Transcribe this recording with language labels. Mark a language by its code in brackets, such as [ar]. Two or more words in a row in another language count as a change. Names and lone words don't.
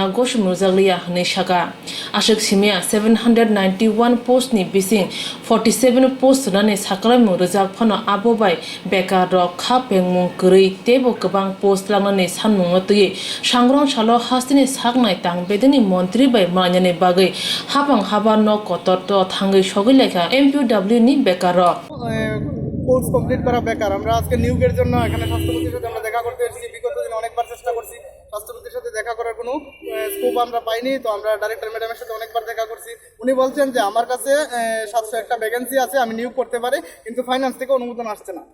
[trp] goshmurjaglia hne shaka ashik simia 791 post ni bising 47 post rane saklai murjak phano abo bai bekar rok kha pengmung grei tebo gobang post langne sanmung tui sangrong salo hasine shaknai tang bedeni montri bai malanya ne bagai habang haba no kotor to thangai sogilekha MPW ni bekar [bn] কোর্স কমপ্লিট করা বেকার। আমরা আজকে নিয়োগের জন্য এখানে স্বাস্থ্যমন্ত্রীর সাথে আমরা দেখা করতে এসেছি। বিগত দিনে অনেকবার চেষ্টা করছি, স্বাস্থ্যমন্ত্রীর সাথে দেখা করার কোনো স্কোপ আমরা পাইনি। তো আমরা ডাইরেক্টর ম্যাডামের সাথে অনেকবার দেখা করছি। উনি বলছেন যে আমার কাছে 701টা ভ্যাকেন্সি আছে, আমি নিয়োগ করতে পারি, কিন্তু ফাইন্যান্স থেকে অনুমোদন আসছে না।